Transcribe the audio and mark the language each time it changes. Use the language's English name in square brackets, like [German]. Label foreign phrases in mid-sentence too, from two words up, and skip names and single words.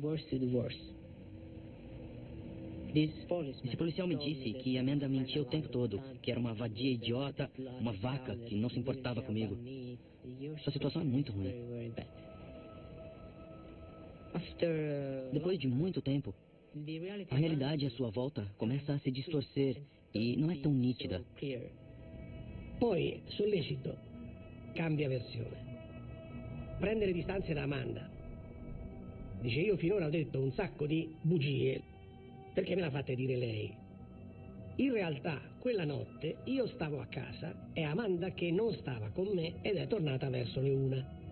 [Portuguese] Esse policial me disse que Amanda mentia o tempo todo, que era uma vadia idiota, uma vaca que não se importava comigo. Sua situação é muito ruim. Depois de muito tempo, a realidade à sua volta começa a se distorcer e não é tão nítida. [Italian] Poi sollecito cambia versione. Prende le distanze da Amanda. Dice: io finora ho detto un sacco di bugie perché me l'ha fatta dire lei. In realtà quella notte io stavo a casa e Amanda che non stava con me ed è tornata verso le 1.